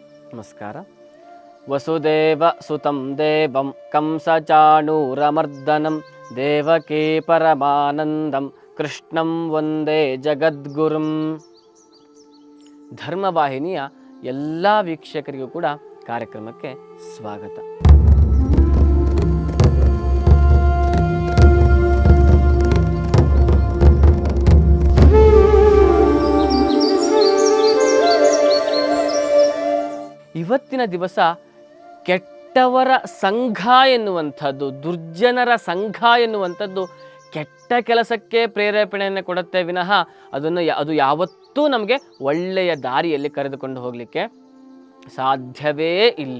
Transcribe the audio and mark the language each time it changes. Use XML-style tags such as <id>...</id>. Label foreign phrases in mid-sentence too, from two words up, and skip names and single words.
<kn>ನಮಸ್ಕಾರ.</kn> <sa>ವಸುದೇವ ಸುತಂ ದೇವಂ ಕಂಸಚಾಣೂರಮರ್ದನಂ ದೇವಕೀ ಪರಮಾನಂದಂ ಕೃಷ್ಣಂ ವಂದೇ ಜಗದ್ಗುರುಂ.</sa> <kn>ಧರ್ಮವಾಹಿನಿಯ ಎಲ್ಲ ವೀಕ್ಷಕರಿಗೂ ಕೂಡ ಕಾರ್ಯಕ್ರಮಕ್ಕೆ ಸ್ವಾಗತ. ಇವತ್ತಿನ ದಿವಸ ಕೆಟ್ಟವರ ಸಂಘ ಎನ್ನುವಂಥದ್ದು, ದುರ್ಜನರ ಸಂಘ ಎನ್ನುವಂಥದ್ದು ಕೆಟ್ಟ ಕೆಲಸಕ್ಕೆ ಪ್ರೇರೇಪಣೆಯನ್ನು ಕೊಡುತ್ತೆ ವಿನಃ ಅದು ಯಾವತ್ತೂ ನಮಗೆ ಒಳ್ಳೆಯ ದಾರಿಯಲ್ಲಿ ಕರೆದುಕೊಂಡು ಹೋಗಲಿಕ್ಕೆ ಸಾಧ್ಯವೇ ಇಲ್ಲ.</kn>